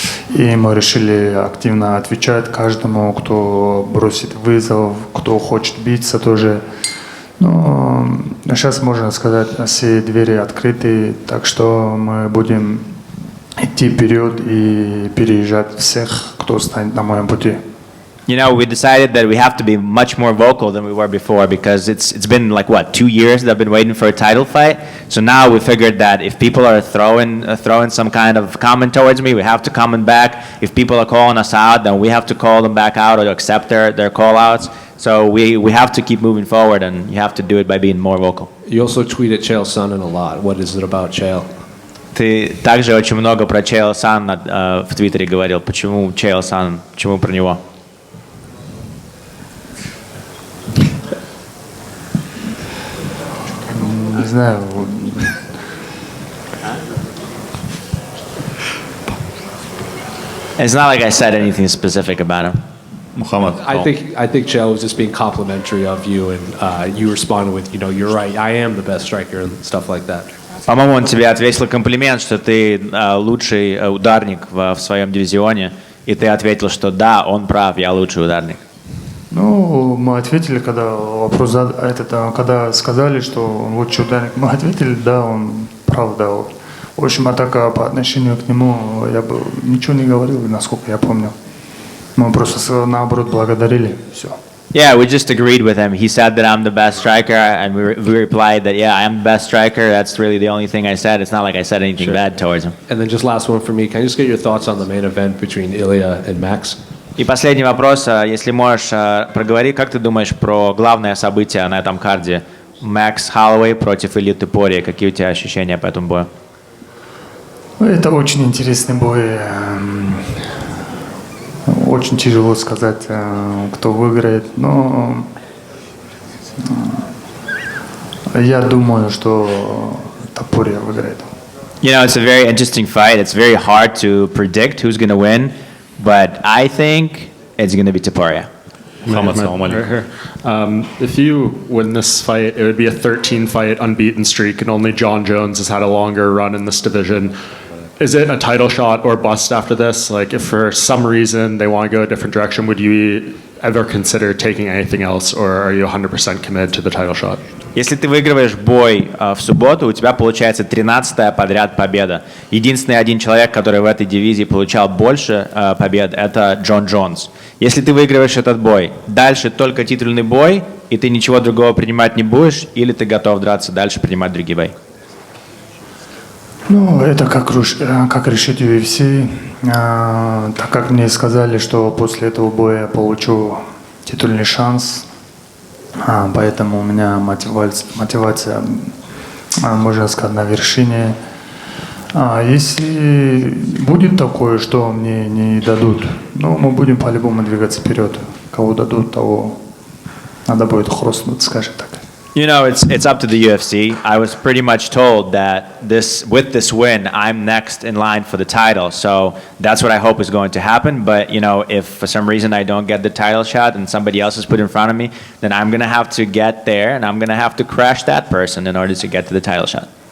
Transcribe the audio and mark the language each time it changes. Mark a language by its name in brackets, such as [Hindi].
[Russian] И мы решили активно отвечать каждому, кто бросит вызов, кто хочет биться тоже. Но сейчас, можно сказать, все двери открыты, так что мы будем идти вперед и переезжать всех, кто станет на моем пути. [English] You know, we decided that we have to be much more vocal than we were before because it's been like what, 2 years that I've been waiting for a title fight. So now we figured that if people are throwing some kind of comment towards me, we have to comment back. If people are calling us out, then we have to call them back out or accept their call outs. So we have to keep moving forward, and you have to do it by being more vocal. You also tweet at Chael Sonnen a lot. What is it about Chael? [Russian] Ты также очень много про Chael Sonnen в Твиттере говорил. Почему Chael Sonnen? Почему про него? Не знаю. [English] It's not like I said anything specific about him. Muhammad. I think Chael was just being complimentary of you, and you responded with, you're right, I am the best striker and stuff like that. [Russian] По-моему, он тебе ответил комплимент, что ты лучший ударник в своем дивизионе, и ты ответил, что да, он прав, я лучший ударник. Ну, мы ответили, когда сказали, что он лучший ударник, мы ответили, да, он прав, да. В общем, а так по отношению к нему я бы ничего не говорил, насколько я помню. Мы просто наоборот благодарили, все. [English] Yeah, we just agreed with him. He said that I'm the best striker, and we replied that, yeah, I am the best striker. That's really the only thing I said. It's not like I said anything bad towards him. And then just last one for me. Can I just get your thoughts on the main event between Ilya and Max? [Russian] И последний вопрос, если можешь, проговори, как ты думаешь про главное событие на этом карде? Макс Холлоуэй против Ильи Топори. Какие у тебя ощущения по этому бою? Это очень интересный бой. Очень тяжело сказать, кто выиграет, но я думаю, что Топори выиграет. [English] You know, it's a very interesting fight. It's very hard to predict who's going to win, but I think it's going to be Topuria. Muhammad, right here. If you win this fight, it would be a 13-fight unbeaten streak, and only John Jones has had a longer run in this division. Is it a title shot or bust after this? Like, if for some reason they want to go a different direction, would you ever consider taking anything else, or are you 100% committed to the title shot? [Russian] Если ты выигрываешь бой в субботу, у тебя получается 13-я подряд победа. Единственный один человек, который в этой дивизии получал больше побед, это Джон Джонс. Если ты выигрываешь этот бой, дальше только титульный бой, и ты ничего другого принимать не будешь, или ты готов драться дальше, принимать другие бои? Ну, это как решить UFC. Так как мне сказали, что после этого боя я получу титульный шанс, поэтому у меня мотивация, можно сказать, на вершине. Если будет такое, что мне не дадут, ну, мы будем по-любому двигаться вперед. Кого дадут, того надо будет хрустнуть, скажем так. [English] You know, it's up to the UFC. I was pretty much told that with this win, I'm next in line for the title. So that's what I hope is going to happen. But, you know, if for some reason I don't get the title shot and somebody else is put in front of me, then I'm going to have to get there and I'm going to have to crash that person in order to get to the title shot.